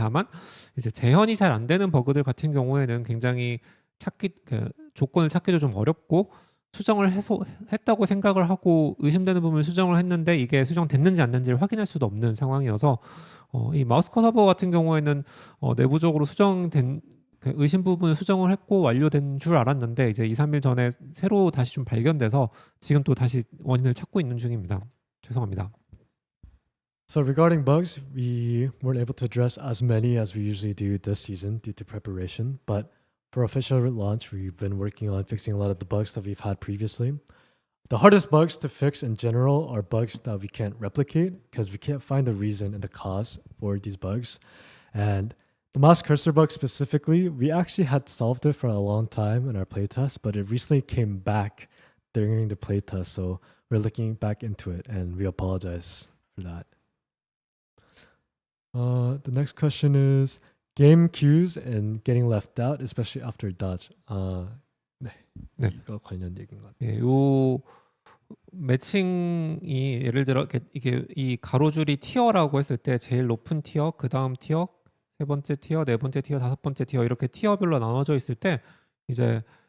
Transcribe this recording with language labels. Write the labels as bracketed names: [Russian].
[Korean] 다만 이제 재현이 잘 안 되는 버그들 같은 경우에는 굉장히 조건을 찾기도 좀 어렵고, 수정을 했다고 생각을 하고 의심되는 부분을 수정을 했는데 이게 수정됐는지 안 됐는지를 확인할 수도 없는 상황이어서 이 마우스 커서버 같은 경우에는 내부적으로 수정된 의심 부분을 수정을 했고 완료된 줄 알았는데 이제 2, 3일 전에 새로 다시 좀 발견돼서 지금 또 다시 원인을 찾고 있는 중입니다. 죄송합니다. [English] So regarding bugs, we weren't able to address as many as we usually do this season due to preparation, but for official launch, we've been working on fixing a lot of the bugs that we've had previously. The hardest bugs to fix in general are bugs that we can't replicate because we can't find the reason and the cause for these bugs. And the mouse cursor bug specifically, we actually had solved it for a long time in our playtest, but it recently came back during the playtest. So we're looking back into it and we apologize for that. The next question is game queues and getting left out, especially after dodge. [Korean] 네. 이거 관련 얘기인 것 같아요. 예, 요 매칭이 예를 들어 이게 이 가로줄이 티어라고 했을 때 제일 높은 티어, 그 다음 티어, 세 번째 티어, 네 번째 티어, 다섯 번째 티어 이렇게 티어별로 나눠져 있을 때 이제